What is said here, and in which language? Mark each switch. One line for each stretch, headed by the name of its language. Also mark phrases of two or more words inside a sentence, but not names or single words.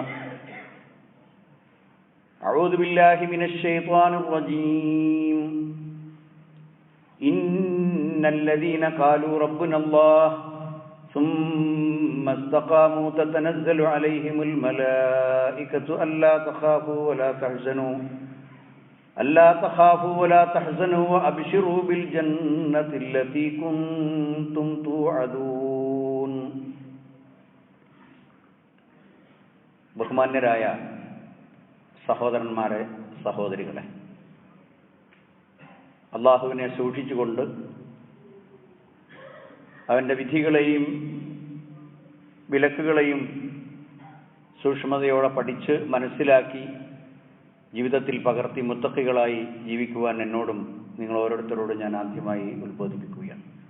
Arabic: أعوذ بالله من الشيطان الرجيم إن الذين قالوا ربنا الله ثم استقاموا تتنزل عليهم الملائكة ألا تخافوا ولا تحزنوا وأبشروا بالجنة التي كنتم توعدون.
Malayalam: ബഹുമാന്യരായ സഹോദരന്മാരെ, സഹോദരികളെ, അള്ളാഹുവിനെ സൂക്ഷിച്ചുകൊണ്ട് അവൻ്റെ വിധികളെയും വിലക്കുകളെയും സൂക്ഷ്മതയോടെ പഠിച്ച് മനസ്സിലാക്കി ജീവിതത്തിൽ പകർത്തി മുത്തഖികളായി ജീവിക്കുവാൻ എന്നോടും നിങ്ങൾ ഓരോരുത്തരോടും ഞാൻ ആദ്യമായി ഉത്ബോധിപ്പിക്കുകയാണ്.